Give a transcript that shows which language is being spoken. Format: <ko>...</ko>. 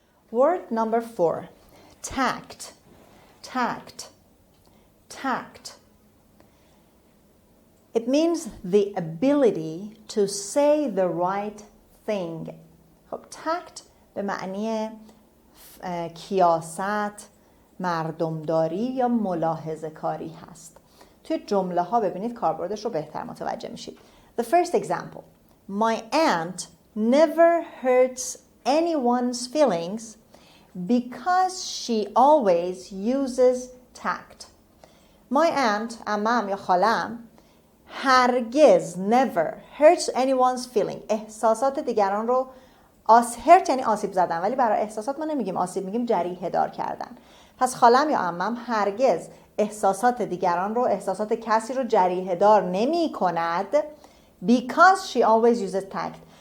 <en>Word number 4, tact, tact, tact. It means the ability to say the right thing.</en> <fa>خب tact به معنی کیاست، مردمداری یا ملاحظه کاری هست. توی جمله ها ببینید کاربردش رو بهتر متوجه میشید.</fa> <en>The first example, my aunt never hurts anyone's feelings because she always uses tact. My aunt,</en> <fa>عمم یا خالم، هرگز</fa> <en>never hurts anyone's feeling.</en> <fa>احساسات دیگران رو hurt یعنی آسیب زدن، ولی برای احساسات ما نمیگیم آسیب، میگیم جریحه دار کردن. پس خالم یا عمم هرگز احساسات دیگران رو، احساسات کسی رو جریحه دار نمی کند</fa> <en>because she always uses tact.</en>